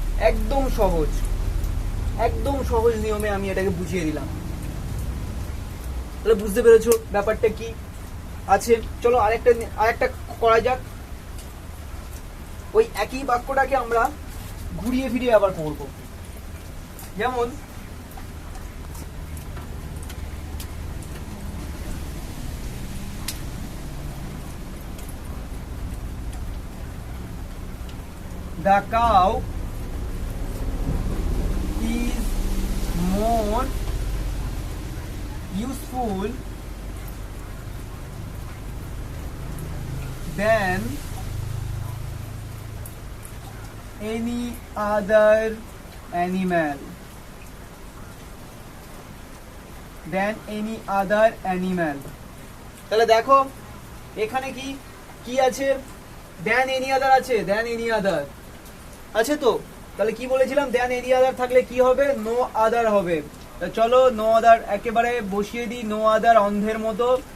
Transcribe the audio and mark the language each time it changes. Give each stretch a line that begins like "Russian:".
Bangla: একদম সহজ, একদম সহজ নিয়মে আমি এটাকে বুঝিয়ে দিলাম। তাহলে বুঝতে পেরেছো ব্যাপারটা কি আছে। চলো আরেকটা করা যাক। ওই একই বাক্যটাকে আমরা ঘুরিয়ে ফিরিয়ে আবার করব।
English: যেমন the cow is more useful than any other animal, than any other animal।
Bangla: তাহলে দেখো এখানে কি কি আছে, দেন এনি আদার আছে, দেন এনি আদার আছে তো। তাহলে কি বলেছিলাম, দেন এনি আদার থাকলে কি হবে, নো আদার হবে। চলো নো আদার একেবারে বসিয়ে দিই, নো আদার অন্ধের মতো।